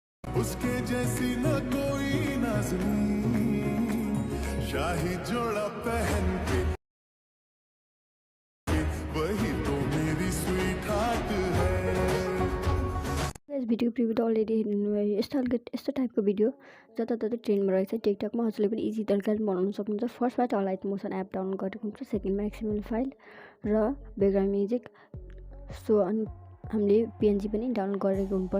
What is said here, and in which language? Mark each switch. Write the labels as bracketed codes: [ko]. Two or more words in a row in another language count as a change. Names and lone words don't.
[hi] उसके जैसी न कोई नाज़नीन, शाही जोड़ा पहन के वही तो मेरी स्वीट हार्ट है। [ne] यस [en] video preview [ne] त अलरेडी हेर्नुभयो। यस्तो टाइपको भिडियो जताततै ट्रेन्डमा रहेछ। टिकटकमा हजुरले पनि इजी तरिकाले बनाउन सक्नुहुन्छ। फर्स्टमा त अलाइट मोसन एप डाउनलोड गरेको हुन्छ, सेकेन्डमा XML फाइल र [en] background music. [ne] सो अनि हामीले पिएनजी पनि डाउनलोड गरेको हुनुपर्छ।